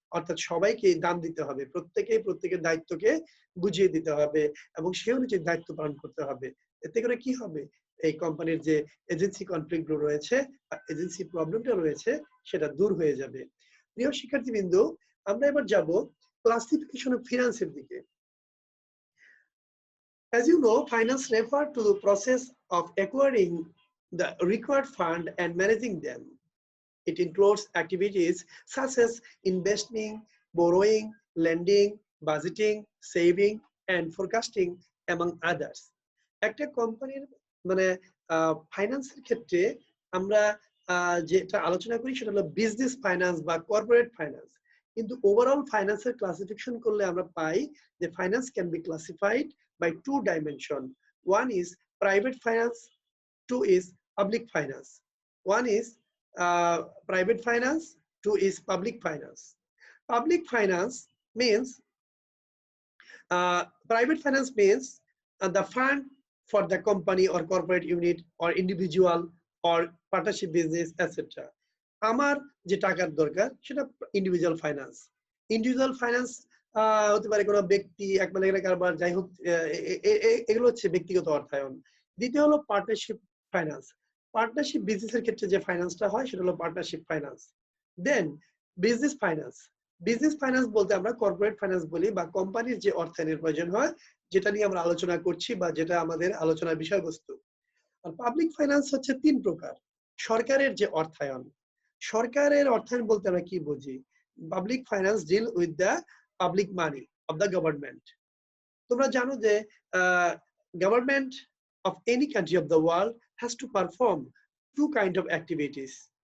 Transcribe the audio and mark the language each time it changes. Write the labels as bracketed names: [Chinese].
[Bangla] অর্থাৎ সবাইকে দাম দিতে হবে, প্রত্যেকের দায়িত্বকে বুঝিয়ে দিতে হবে, এবং সে অনুযায়ী দায়িত্ব পালন করতে হবে। এতে করে কি হবে, এই কোম্পানির যে এজেন্সি কনফ্লিক্ট গুলো রয়েছে বা এজেন্সি প্রবলেমটা রয়েছে সেটা দূর হয়ে যাবে। প্রিয় শিক্ষার্থীবৃন্দ, আমরা এবার যাব ক্লাসিফিকেশন অফ ফিনান্সের দিকে। [English] As you know, finance refer to the process of acquiring the required fund and managing them. It includes activities such as investing, borrowing, lending, budgeting, saving, and forecasting, among others. [Bangla] একটা কোম্পানির মানে ফাইন্যান্সের ক্ষেত্রে আমরা যেটা আলোচনা করি সেটা হলো বিজনেস ফাইন্যান্স বা কর্পোরেট ফাইন্যান্স। কিন্তু ওভারঅল ফাইন্যান্সের ক্লাসিফিকেশন করলে আমরা পাই যে [English] Finance can be classified by two dimension. One is private finance, two is public finance. One is private finance, two is public finance. Public finance means private finance means the fund for the company or corporate unit or individual or partnership business, etc. [Bangla] আমার যে টাকার দরকার সেটা individual finance. Individual finance হতে পারে কোনো ব্যক্তি, এক মালিকের কারবার, যাই হোক, এগুলো হচ্ছে ব্যক্তিগত অর্থায়ন। দ্বিতীয় হলো পার্টনারশিপ ফাইন্যান্স। পার্টনারশিপ বিজনেসের ক্ষেত্রে যে ফাইন্যান্সটা হয় সেটা হলো পার্টনারশিপ ফাইন্যান্স। দেন বিজনেস ফাইন্যান্স। বিজনেস ফাইন্যান্স বলতে আমরা কর্পোরেট ফাইন্যান্স বলি, বা কোম্পানির যে অর্থায়নের প্রয়োজন হয় যেটা নিয়ে আমরা আলোচনা করছি বা যেটা আমাদের আলোচনার বিষয়বস্তু। আর পাবলিক ফাইন্যান্স হচ্ছে তিন প্রকার। সরকারের যে অর্থায়ন, সরকারের অর্থায়ন বলতে আমরা কি বুঝি? [English] Public finance deal with the public money of the government. [Bangla] তোমরা জানো যে [English] Government of any country of the world has to perform two kind of activities.